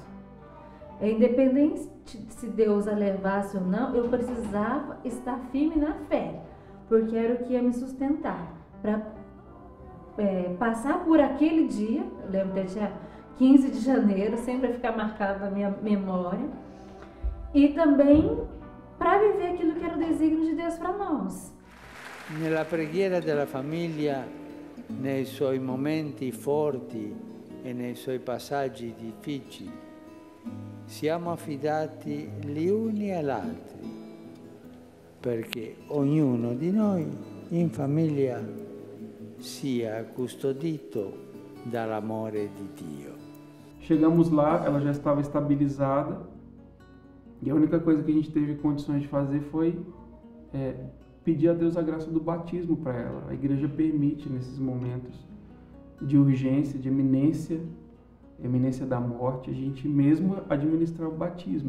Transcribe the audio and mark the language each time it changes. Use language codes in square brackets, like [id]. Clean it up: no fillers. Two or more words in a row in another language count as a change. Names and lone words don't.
[pt] Independente se Deus a levasse ou não, eu precisava estar firme na fé, porque era o que ia me sustentar. Para passar por aquele dia, eu lembro 15 de janeiro, sempre vai ficar marcado na minha memória. E também para viver aquilo que era o desígnio de Deus para nós. [it] Nella preghiera della famiglia, nei suoi momenti forti e nei suoi passaggi difficili, siamo affidati gli uni agli altri, perché ognuno di noi in famiglia sia custodito dall'amore di Dio. [pt] Chegamos lá, ela já estava estabilizada, e a única coisa que a gente teve condições de fazer foi pedir a Deus a graça do batismo para ela. A igreja permite nesses momentos de urgência, de eminência da morte, a gente mesmo administrar o batismo.